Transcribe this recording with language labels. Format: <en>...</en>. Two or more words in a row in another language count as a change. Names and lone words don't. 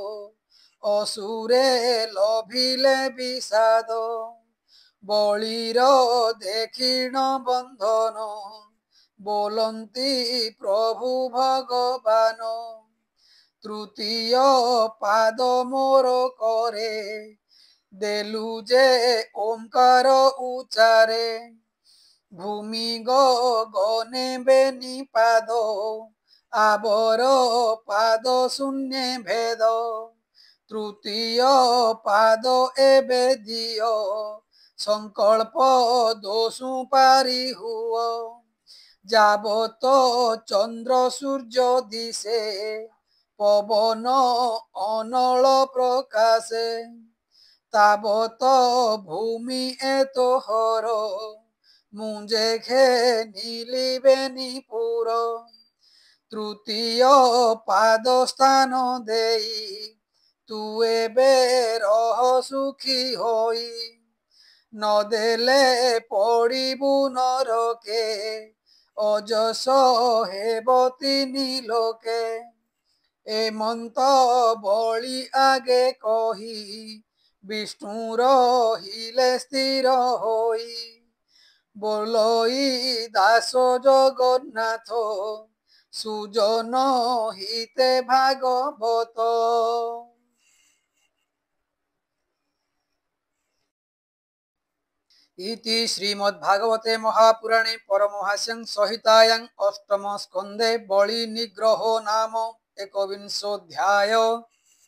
<or>ଅସୁରେ ଲଭିଲେ ବିଷାଦ ବଳିର ଦେଖିଣ ବନ୍ଧନ ବୋଲନ୍ତି ପ୍ରଭୁ ଭଗବାନ ତୃତୀୟ ପାଦ ମୋର କରେ ଦେଲୁ ଯେ ଓଁକାର ଉଚ୍ଚାରେ ଭୂମି ଗଗନେ ବେନି ପାଦ ଆବର ପାଦ ଶୂନ୍ୟ ଭେଦ ତୃତୀୟ ପାଦ ଏବେ ଦିଅ ସଙ୍କଳ୍ପ ଦୋଷୁ ପାରି ହୁଅ ଯାବତ ଚନ୍ଦ୍ର ସୂର୍ଯ୍ୟ ଦିଶେ ପବନ ଅନଳ ପ୍ରକାଶେ ତାବତ ଭୂମି ଏତେ ହର ମୁଞ୍ଜେ ଘେନିଲି ବେନିପୁର ତୃତୀୟ ପାଦ ସ୍ଥାନ ଦେଇ ତୁ ଏବେ ରହ ସୁଖୀ ହୋଇ ନଦେଲେ ପଡ଼ିବୁ ନରକେ ଅଯଶ ହେବ ତିନି ଲୋକେ ଏମନ୍ତ ବଳି ଆଗେ କହି ବିଷ୍ଣୁ ରହିଲେ ସ୍ଥିର ହୋଇ ବୋଲଇ ଦାସ ଜଗନ୍ନାଥ ସୁଜନ ହିତେ ଭାଗବତ।</or> <sa>इति श्रीमद्भागवते महापुराणे परमहास्यं संहितायां अष्टम स्कंदे बलि निग्रहो नाम एकविंशोऽध्याय।</sa>